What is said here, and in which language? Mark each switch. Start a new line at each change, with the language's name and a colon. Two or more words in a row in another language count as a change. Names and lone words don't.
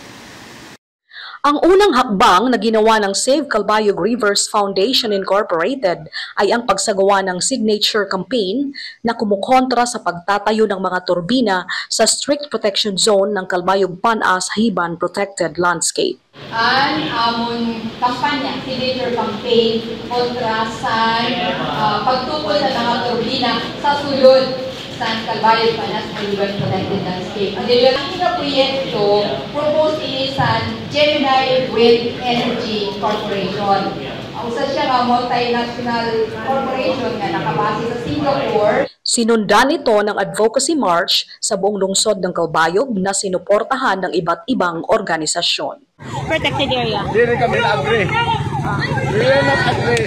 Filipino: Ang unang hakbang na ginawa ng Save Calbayog Rivers Foundation Incorporated ay ang pagsagawa ng
English: signature campaign
Filipino: na kumukontra sa pagtatayo ng mga turbina sa
English: strict protection zone
Filipino: ng Calbayog Panas Hayiban Protected Landscape.
Waray: Ang among kampanya,
English: signature campaign
Waray: kontra sa pagtukol sa mga turbina sa sulod sa Calbayog Panas Hayiban Protected Landscape. Ang ilang proyekto propose ini sa Gemini Wind Energy Corporation. Usa siya nga
English: multinational corporation
Waray: nga nakabase sa Singapore.
Filipino: Sinundan ito ng advocacy march sa buong lungsod ng Calbayog na sinuportahan ng iba't ibang organisasyon.
English: Protected area.
Filipino: Hindi kami na-agree. Hindi na-agree.